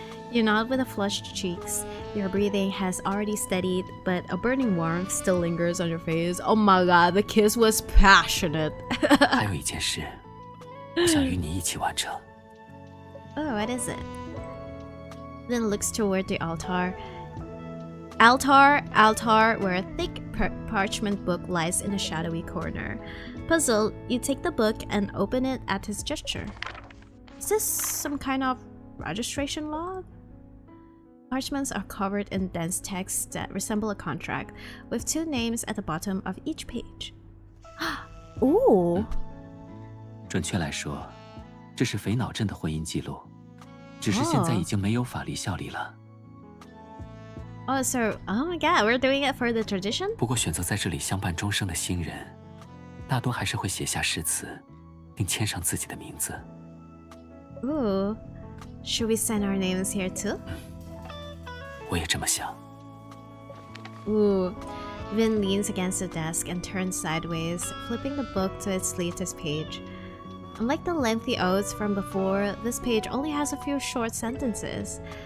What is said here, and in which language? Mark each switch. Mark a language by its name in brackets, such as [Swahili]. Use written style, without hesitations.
[English] You nod with a flushed cheeks. Your breathing has already steadied, but a burning warmth still lingers on your face. Oh my god, the kiss was passionate. [Chinese] 还有一件事，我想与你一起完成。 [English] Oh, what is it? Then looks toward the altar. Altar, where a thick parchment book lies in a shadowy corner. Puzzled, you take the book and open it at his gesture. Is this some kind of registration log? Parchments are covered in dense texts that resemble a contract, with 2 names at the bottom of each page. Ooh! [Chinese] 准确来说，这是肥脑镇的婚姻记录，只是现在已经没有法律效力了。 [English] Oh, so, oh my god, we're doing it for the tradition? [Chinese] 不过选择在这里相伴终生的新人，大多还是会写下誓词，并签上自己的名字。 Ooh. [English] Should we sign our names here too? [Chinese] 我也这么想。 Ooh. [English] Vin leans against the desk and turns sideways, flipping the book to its latest page. Unlike the lengthy odes from before, this page only has a few short sentences.